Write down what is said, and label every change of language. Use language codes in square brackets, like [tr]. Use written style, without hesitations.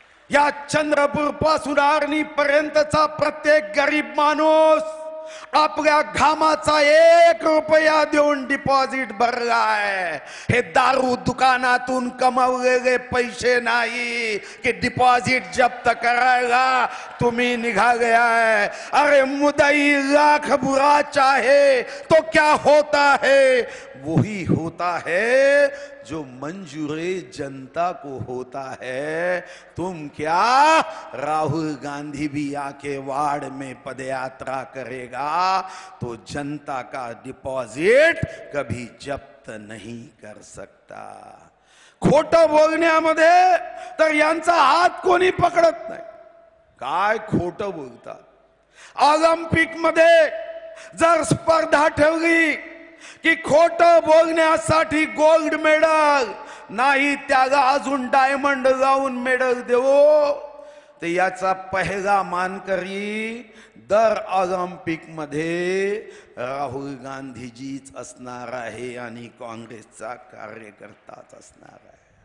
[mr] या चंद्रपूर पासून आर्णी पर्यंतचा प्रत्येक गरीब माणूस आपल्या घामाचा 1 रुपया देऊन डिपॉझिट भरलाय। हे दारू दुकानातून कमावलेले पैसे नाही की डिपॉझिट जप्त करायला तुम्ही निघाले आहे। [hi] अरे मुदई लाख बुरा चाहे तो क्या होता है, वही होता है जो मंजूरे जनता को होता है। तुम क्या, राहुल गांधी भी आके वार्ड में पदयात्रा करेगा तो जनता का डिपॉजिट कभी जब्त नहीं कर सकता। [mr] खोटं बोलण्यामध्ये तर यांचा हात कोणी पकडत नाही। काय खोटं बोलतात। ऑलिम्पिक मध्ये जर स्पर्धा ठेवली की खोटं बोलण्यासाठी गोल्ड मेडल नाही, त्याला अजून डायमंड लावून मेडल देऊ, तर याचा पहिला मानकरी दर ऑलिम्पिक मध्ये राहुल गांधीजीच असणार आहे आणि काँग्रेसचा कार्यकर्ताच असणार आहे।